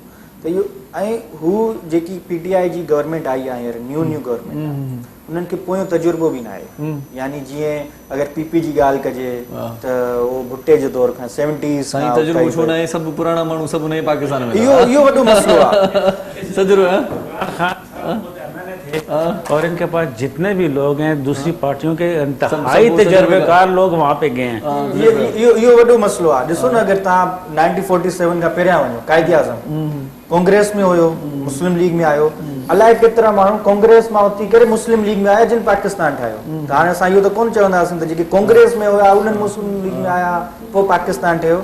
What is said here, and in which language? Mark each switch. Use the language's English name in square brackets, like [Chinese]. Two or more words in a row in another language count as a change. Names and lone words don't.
[Sindhi] त इहो ऐं हू जेकी PTI जी गवर्नमेंट आई आहे हींअर [English] new government, [Sindhi] उन्हनि खे पोयों तजुर्बो बि न आहे. यानी जीअं अगरि PP जी ॻाल्हि कजे त उहो भुट्टे जे दौर खां 70s तजुर्बो छो न आहे, सभु पुराणा माण्हू सभु नए पाकिस्तान में. इहो वॾो मसइलो आहे. [Urdu] اور ان کے پاس جتنے بھی لوگ ہیں دوسری پارٹیوں کے انتہائی تجربے لوگ وہاں پہ گئے ہیں. [Sindhi] इहो वॾो मसइलो आहे. ॾिसो न अगरि तव्हां 1947 खां पहिरियां वञो, काइदे आज़म कांग्रेस में हुयो, मुस्लिम लीग में आयो, अलाए केतिरा माण्हू कांग्रेस मां उथी करे मुस्लिम लीग में आया जिन पाकिस्तान ठाहियो. त हाणे असां इहो त कोन चवंदासीं त जेके कांग्रेस में हुया उन्हनि मुस्लिम लीग में आया पोइ पाकिस्तान ठहियो.